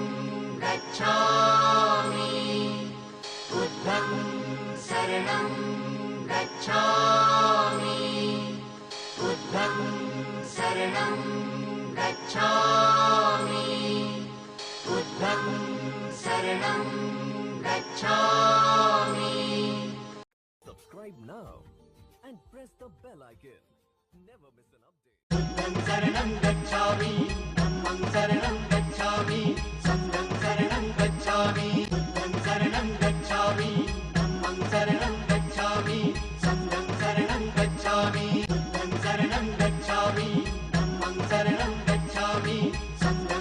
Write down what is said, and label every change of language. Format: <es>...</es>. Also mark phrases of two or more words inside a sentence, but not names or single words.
<pi>गच्छामि बुद्धं शरणं गच्छामि बुद्धं शरणं गच्छामि बुद्धं शरणं गच्छामि</pi> <en>Subscribe now and press the bell icon. Never miss an update.</en> <pi>बुद्धं शरणं गच्छामि धम्मं शरणं गच्छामि संघं शरणं गच्छामि बुद्धं शरणं गच्छामि धम्मं शरणं गच्छामि संघं शरणं गच्छामि बुद्धं शरणं गच्छामि धम्मं शरणं गच्छामि संघं</pi>